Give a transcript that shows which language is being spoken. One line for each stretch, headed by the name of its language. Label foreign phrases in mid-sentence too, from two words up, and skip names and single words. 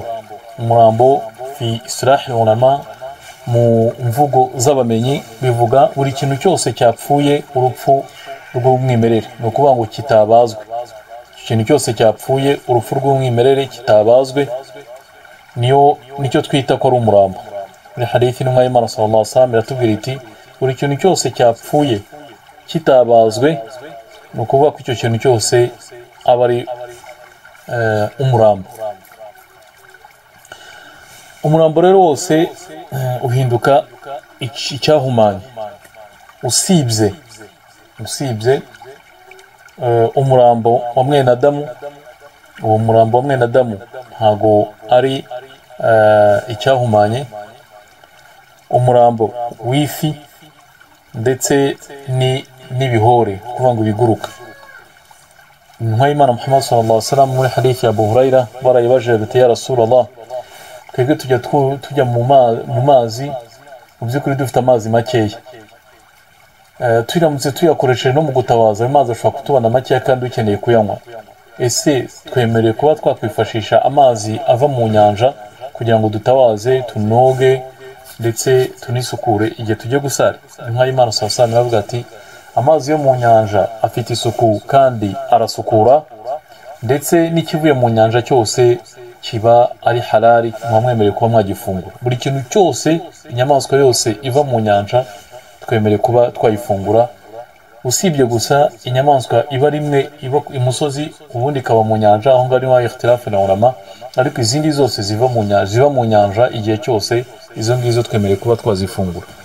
Kinyarwanda: Umurambo
Arabic: في اصطلاح العلماء,
Kinyarwanda: mu mvugo z'abamenyi, bivuga buri kintu cyose cyapfuye urupfu rw'umwimerere, no kuvuga ngo kitabazwe. Ikintu cyose cyapfuye urupfu rw'umwimerere kitabazwe, nicyo twita ko ari umurambo. Muri hadithi n'umwa y'Imana
Arabic: صلى الله عليه وسلم
Kinyarwanda: iratubwira iti buri kintu cyose cyapfuye kitabazwe, no kuvuga ko icyo kintu cyose aba ari umurambo. Umurambo rero wose uhinduka icyahumanye, usibye umurambo wa mwene Adamu. Uwo murambo wa mwene Adamu ntago ari icyahumanye. Umurambo w'ifi ndetse n'ibihore, kuvuga ngo biguruka. Intumwa y'Imana Muhammad
Arabic: صلى الله عليه وسلم
Kinyarwanda: muri hadithi ya Abu Huraira barayibajije bati
Arabic: يا رسول الله,
Kinyarwanda: twebwe tujya mu mazi, mu by'ukuri dufite amazi makeya, turamutse tuyakoresheje no mu gutabaza, ayo mazi ashobora kutubana makeya kandi ukeneye kuyanywa. Ese twemereye kuba twakwifashisha amazi ava mu nyanja kugira ngo dutawaze, tunoge ndetse tunisukure igihe tujye gusara? Intumwa y'Imana
Arabic: صلى الله عليه وسلم
Kinyarwanda: iravuga ati amazi yo mu nyanja afite isuku kandi arasukura, ndetse n'ikivuye mu nyanja cyose kiba ari halali, mwamwemereye kuba mwagifungura. Buri kintu cyose, inyamaswa yose iva mu nyanja twemereye kuba twayifungura, usibye gusa inyamaswa iba rimwe iba imusozi ubundi ikaba mu nyanja, aho ngaho niho ikhtilafu na ulama, ariko izindi zose ziva mu nyanja igihe cyose, izo ngizo twemereye kuba twazifungura.